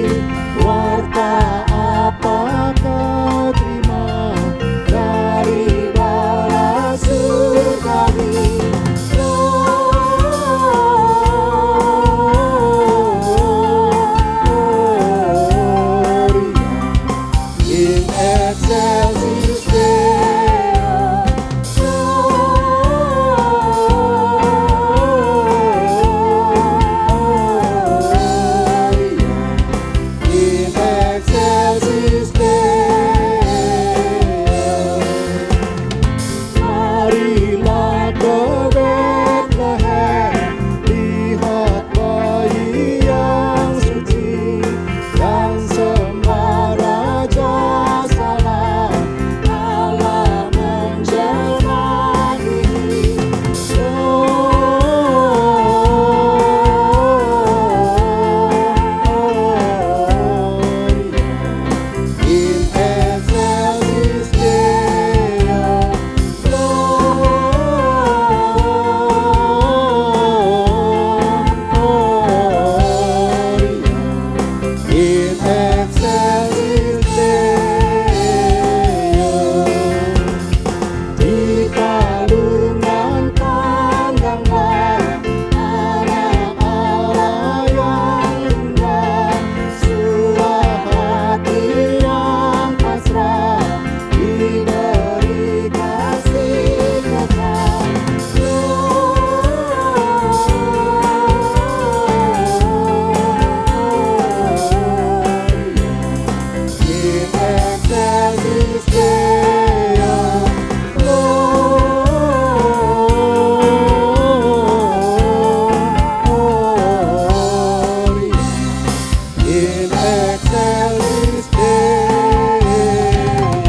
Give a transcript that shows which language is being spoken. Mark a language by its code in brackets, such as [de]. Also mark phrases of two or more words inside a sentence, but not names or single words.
[id] Warta apa kau terima dari bala surgawi? [la] Gloria in excelsis Deo. In excelsis Deo. [id] Marilah ke Bethlehem, lihat bayi yang suci, yang sembah Raja Salam, Allah menjelma ini. [la] In excelsis Deo. In excelsis Deo. [id] Di kalungan pandanglah anak Allah yang indah, suah hati yang pasrah, diberi kasih kekal. [la] In excelsis Deo. Gloria in excelsis Deo.